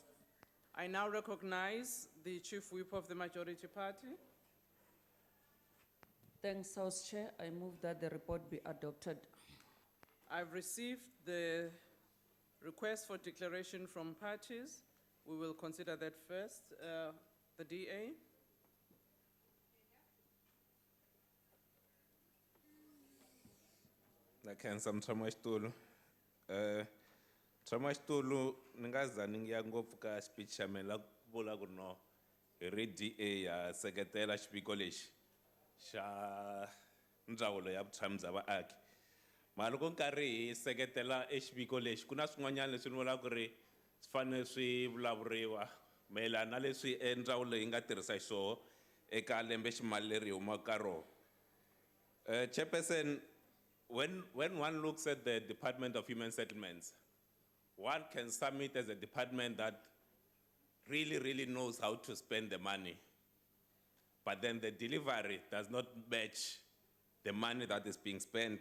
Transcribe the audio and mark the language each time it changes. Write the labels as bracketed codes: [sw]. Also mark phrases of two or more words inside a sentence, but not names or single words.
[en] I now recognize the Chief Whip of the Majority Party. Thanks, House Chair. I move that the report be adopted. I've received the request for declaration from parties. We will consider that first. The DA. [ts] Nakhensa mthamashitulu. Mthamashitulu ningazani ngiya ngopfu ka speech xa mina la vula ku no hi ri DA ya seketela xipiko lexi xa ndzawulo ya vutshamo bya vaaki. Mara loko nkarhi hi seketela exipiko lexi ku na swin'wanyana leswi ni vulaka ku ri swi fanele swi vulavuriwa mayelana na leswi ndzawulo yi nga tirhisa xiswona eka lembe ximali leri hi humaka ka rona. [en] Chairperson, when one looks at the Department of Human Settlements, one can submit as a department that really knows how to spend the money. But then the delivery does not match the money that is being spent.